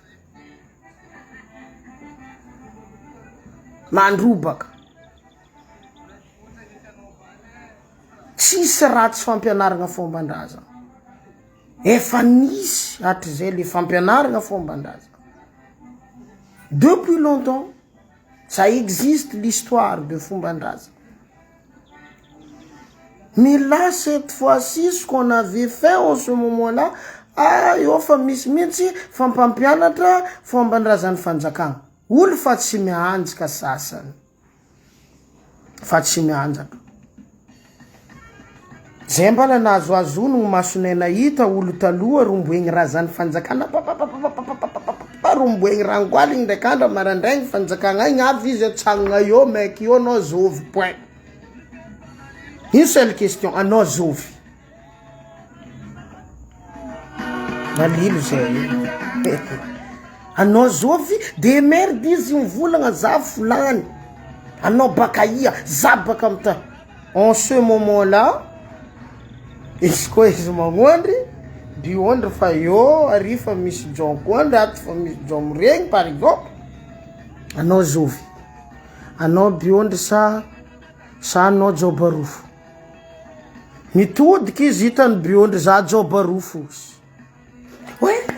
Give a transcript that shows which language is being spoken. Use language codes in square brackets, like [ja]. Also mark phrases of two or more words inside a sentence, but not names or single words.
[mg] mandrobaka tsisy ratsy fampianaragna fomban-draza efa nisy hatry zay le fampianaragna fomban-draza [fr] depuis longtemps ça existe l'histoire de [mg] fomban-draza [fr] mais là cette fois-ci ce qu'on avait fait en ce moment-là [mg] io fa misy mihitsy fampampianatra fomban-drazan'ny fanjakagna olo fa tsy mianjaka sasany fa tsy mianjaka zay mbala nahazoazono gny masonena hita olo taloha romboegny raha zany fanjakana romboegny rangoaly igny ndraiky andro marandraigny fanjakagna igny avy izy atsagnona eo maiky eo anao zovy [fr] point une seule question [mg] anao zovy malilo zay anao zovy [fr] de merde [mg] izy mivolagna za fulany anao baka ia za baka amita [fr] en ce moment là [mg] izy koa izy magnondry biondry fa eo ary fa misy jonkondry aty fa misy jomoregny [fr] par exemple [mg] anao zovy anao biondry sa anao jobarofo mitodiky izy hitany biondry za jobarofo oe